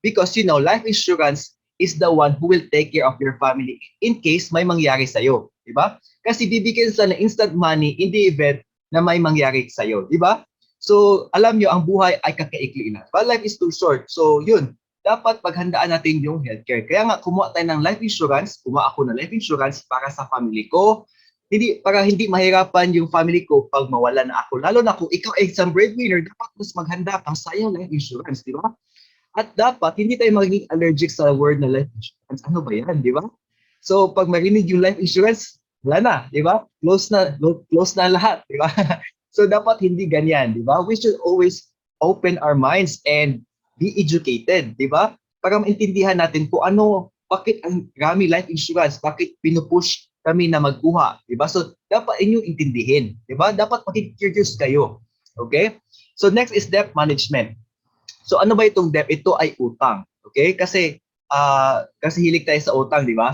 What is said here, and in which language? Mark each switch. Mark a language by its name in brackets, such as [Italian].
[English] Because life insurance is the one who will take care of your family in case [Filipino] may mangyari sa'yo, di ba? Kasi bibigyan sila ng instant money [English] in the event [Filipino] na may mangyari sa'yo, di ba? So alam niyo, ang buhay ay kakaikli lang. [English] But life is too short. [Filipino] So yun, dapat paghandaan natin yung healthcare. Kaya nga, kumuha tayo ng life insurance, kumuha ako ng life insurance para sa family ko, para hindi mahirapan yung family ko pag mawala na ako. Lalo na kung ikaw ay isang breadwinner, dapat mas maghanda kang sayang life insurance, di ba? At dapat, hindi tayo magiging allergic sa word na life insurance. Ano ba yan, di ba? So, pag marinig yung life insurance, wala na, di ba? Close na lahat, di ba? So, dapat hindi ganyan, di ba? [English] We should always open our minds and be educated, di ba? [Filipino] Para maintindihan natin kung bakit ang rami life insurance, bakit pinupush kami na magkuha, di ba? So, dapat inyong intindihin, di ba? Dapat makikurious kayo, okay? [English] So, next is debt management. [Filipino] So, ano ba itong debt? Ito ay utang, okay? Kasi hilig tayo sa utang, di ba?